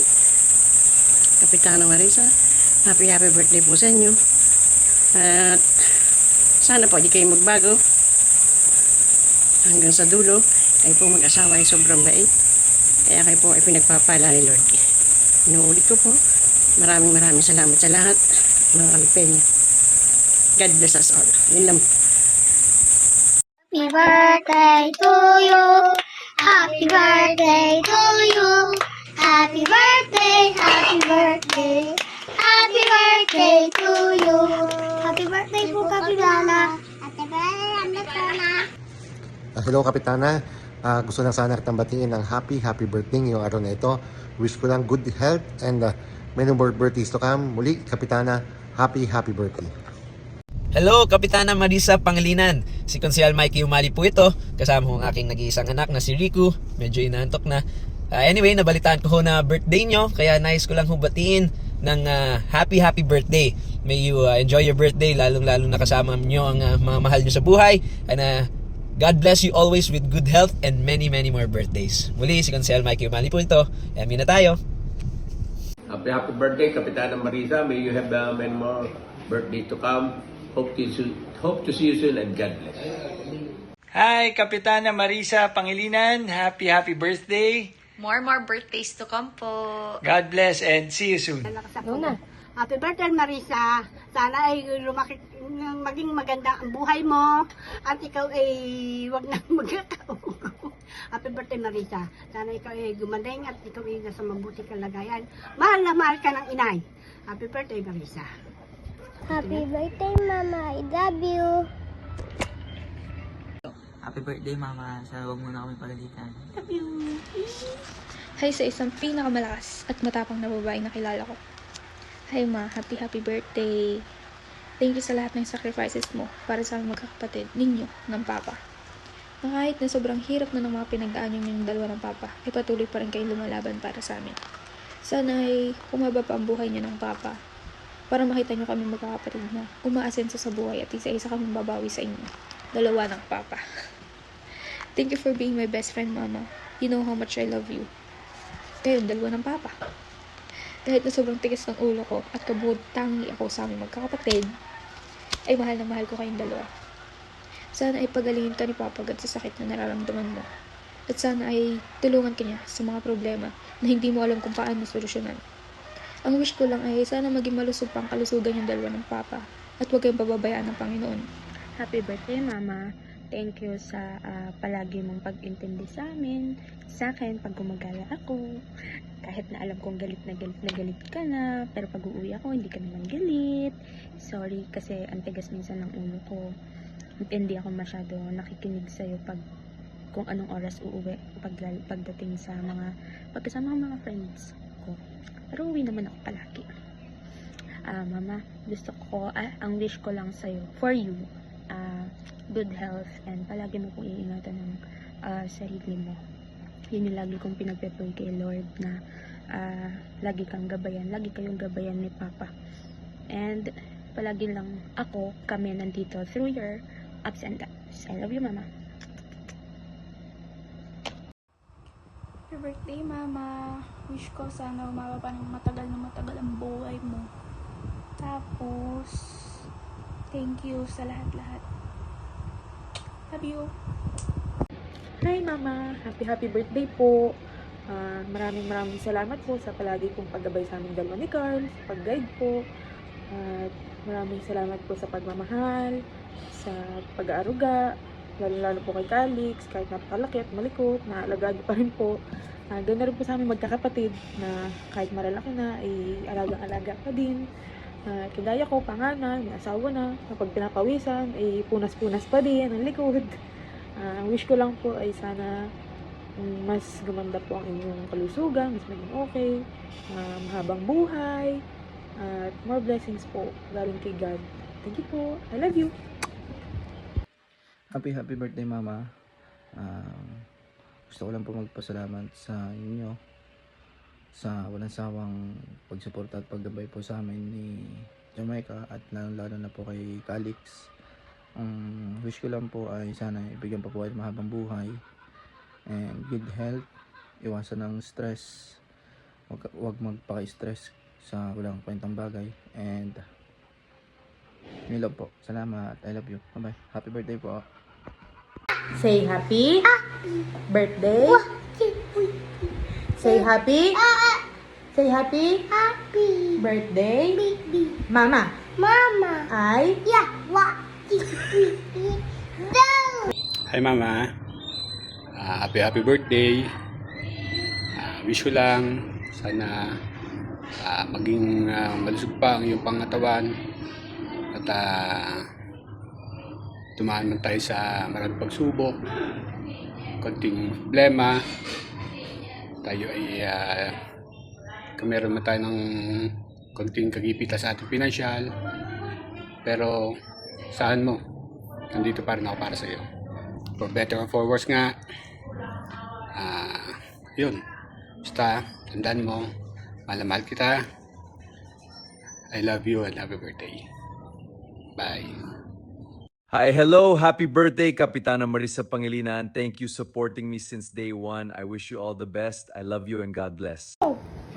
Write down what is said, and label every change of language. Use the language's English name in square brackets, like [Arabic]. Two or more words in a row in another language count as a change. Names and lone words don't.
[Filipino] Kapitana Marisa, [English] happy birthday [Filipino] po sa inyo. At sana po di kayo magbago hanggang sa dulo. Kayo po mag-asawa ay sobrang bait, kaya kayo po ay pinagpapala ni Lord. Inuulit ko po, maraming salamat sa lahat, mga Kalipenya. [English] God bless us all. [Filipino] Yun lang. [English] Happy birthday to you. Happy birthday to you. Happy birthday, happy birthday. Happy birthday to you. Happy birthday po, Kapitana. Happy birthday, Kapitana. Hello, Kapitana. [Filipino] Gusto lang sana kitang batiin ng [English] happy birthday [Filipino] ngayong araw na ito. [English] Wish [Filipino] ko lang [English] good health and many more birthdays to come. [Filipino] Muli, Kapitana, happy birthday. Hello, Kapitana Marisa Pangilinan. Si Konsehal Mikey Umali po ito. Kasama ko ang aking nag-iisang anak na si Riku. Medyo inaantok na. Anyway, nabalitaan ko na birthday nyo. Kaya nice ko lang hubatiin ng [English] happy birthday. May you enjoy your birthday. [Filipino] Lalong-lalo na kasama nyo ang mga mahal nyo sa buhay. [English] And God bless you always with good health and many more birthdays. [Filipino] Muli, si Konsehal Mikey Umali po ito. Amin na tayo. [English] Happy birthday, Kapitana Marisa. May you have many more birthday to come. Hope to see you soon and God bless. Hi, Kapitana Marisa Pangilinan. Happy birthday. More birthdays to come po. God bless and see you soon. Happy birthday, Marisa. [Filipino] Sana ay maging maganda ang buhay mo at ikaw ay wag na magkakaw. [English] Happy birthday, Marisa. [Filipino] Sana ikaw ay gumaling at ikaw ay nasa mabuti kalagayan. Mahal na mahal ka ng inay. [English] Happy birthday, Marisa. Happy birthday, Mama. I love you. Happy birthday, Mama. [Filipino] Sa huwag mo na kami pagalitan. [English] Love you. [Filipino] Hi sa isang pinakamalakas at matapang na babae na kilala ko. [English] Hi, Ma. Happy birthday. Thank you [Filipino] sa lahat ng sacrifices mo para sa aming magkakapatid ninyo ng Papa. Na kahit na sobrang hirap na ng mga pinagdaan yung dalawa ng Papa, ay patuloy pa rin kayo lumalaban para sa amin. Sana ay humaba pa ang buhay niyo ng Papa para makita nyo kami magkakapatid na umaasenso sa buhay at isa-isa kaming babawi sa inyo. Dalawa ng Papa. [English] Thank you for being my best friend, Mama. You know how much I love you. [Filipino] Kayo, dalawa ng Papa. Kahit na sobrang tigas ng ulo ko at kabuod tangi ako sa aming magkakapatid, ay mahal na mahal ko kayong dalawa. Sana ay pagalingin ka ni Papa agad sa sakit na nararamdaman mo. At sana ay tulungan ka niya sa mga problema na hindi mo alam kung paano solusyonan. Ang wish ko lang ay sana maging malusog pang kalusugan yung dalawa ng Papa at huwag kayong pababayaan ng Panginoon. [English] Happy birthday, Mama. Thank you [Filipino] sa palagi mong pag-intindi sa amin, sa akin pag gumagala ako. Kahit na alam kong galit na galit ka na, pero pag uuwi ako, hindi ka naman galit. Sorry kasi ang tigas minsan ng ulo ko. Hindi ako masyado nakikinig sa'yo pag kung anong oras uuwi pagdating sa pagkasama ng mga friends ko. Pero uwi naman ako palagi. Mama, gusto ko, ang wish ko lang sa'yo, [English] for you, good health and [Filipino] palagi mo kong iingatan ng sarili mo. Yun yung lagi kong pinagpe-pray kay Lord na lagi kayong gabayan ni Papa. [English] And [Filipino] palagi lang kami nandito [English] through your ups and downs. I love you, Mama. Happy birthday, Mama. [Filipino] Wish ko sana umaba pa ng matagal ang buhay mo. Tapos, [English] thank you [Filipino] sa lahat-lahat. [English] Love you. Hi Mama, happy birthday po. [Filipino] Maraming salamat po sa palagi pong paggabay sa aming dalawa ni Carl, sa pag-guide po. At maraming salamat po sa pagmamahal, sa pag-aaruga, lalo po kay Calix, kahit napakalaki at malikot, naalagaan niyo pa rin po. Ganda rin po sa aming magkakapatid na kahit malalaki na, ay alagang-alaga pa din. Kagaya ko, panganay, may asawa na, kapag pinapawisan, ay punas-punas pa din ang likod. Ang wish ko lang po ay sana mas gumanda po ang inyong kalusugan, mas maging okay, mahabang buhay, at [English] more blessings [Filipino] po galing kay God. [English] Thank you po. I love you. Happy birthday, Mama. [Filipino] Gusto ko lang po magpasalamat sa inyo sa walang sawang pagsuporta at paggabay po sa amin ni Jamaica at lalo na po kay Calix. Wish ko lang po ay sana ibigyan pa po ay mahabang buhay [English] and good health, [Filipino] iwasan ng stress, wag magpaka-stress sa walang kwentang bagay, and nilove po. Salamat, [English] I love you, bye bye. Happy birthday po. Say happy birthday. Say happy. Say happy birthday. Mama. I Hi Mama, happy birthday. [Filipino] Wish ko lang sana maging malusog pa ang iyong pangatawan at tumaan man tayo sa maraming pagsubok, konting problema, tayo ay meron man tayo ng konting kagipita sa ating pinansyal, pero saan mo, nandito pa rin ako para sa iyo. [English] For better or for worse [Filipino] nga, yun, basta tandaan mo, mahal kita. [English] I love you and happy birthday. Bye. Hi, hello, happy birthday, Kapitana Marisa Pangilinan. Thank you supporting me since day one. I wish you all the best. I love you and God bless.